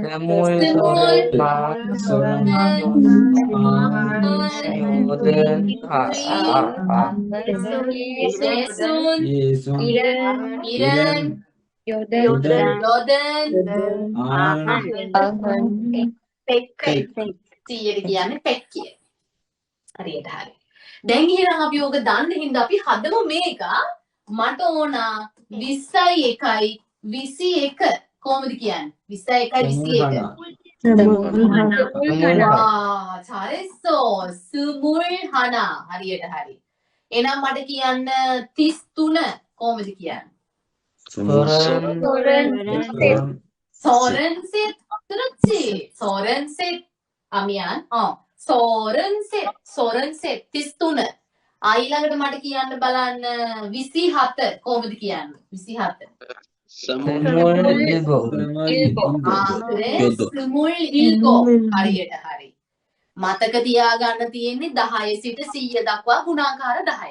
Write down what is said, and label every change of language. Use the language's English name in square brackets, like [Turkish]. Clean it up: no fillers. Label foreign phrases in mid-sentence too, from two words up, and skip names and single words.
[Korean] 일흔 여든 백 [Sinhala] කියන්නේ පෙක් කිය. හරියට හරි. දැන් එහෙනම් අපි ඕක දන්න හින්දා අපි හදමු මේක. මට ඕන 20යි 1යි 21 කොහොමද කියන්නේ? 21යි 21. [Korean] 잘했어. 스물 하나. [Sinhala] හරියට හරි. එහෙනම් මට කියන්න 33 කොහොමද කියන්නේ? [Korean] 서른셋. 그렇지. 서른셋. 아미안. 서른셋. 33. [Sinhala] ඊළඟට මට කියන්න බලන්න 27 කොහොමද කියන්නේ? [Korean] 27. 그래. [Sinhala] 27. හරියට හරි. මතක තියාගන්න තියෙන්නේ 10 සිට 100 දක්වා ගුණාකාර 10.